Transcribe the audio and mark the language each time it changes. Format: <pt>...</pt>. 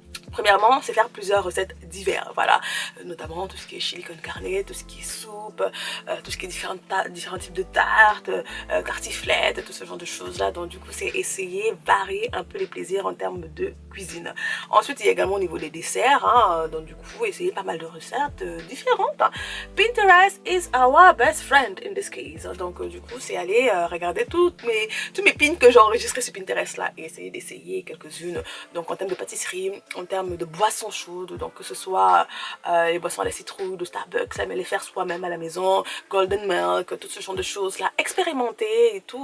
<fr>Premièrement, c'est faire plusieurs recettes diverses, voilà, notamment tout ce qui est chili con carne, tout ce qui est soupe, tout ce qui est différents types de tartes, tartiflettes, tout ce genre de choses là. Donc du coup, c'est essayer, varier un peu les plaisirs en termes de cuisine. Ensuite, il y a également au niveau des desserts, hein, donc du coup, essayer pas mal de recettes différentes.</fr> <en>Pinterest is our best friend in this case.</en> <fr>Donc du coup, c'est aller regarder tous mes pins que j'ai enregistrés sur Pinterest là et essayer d'essayer quelques-unes. Donc en termes de pâtisserie, en termes de boissons chaudes, donc que ce soit les boissons à la citrouille de Starbucks, mais les faire soi-même à la maison, golden milk, tout ce genre de choses là, expérimenter et tout.</fr>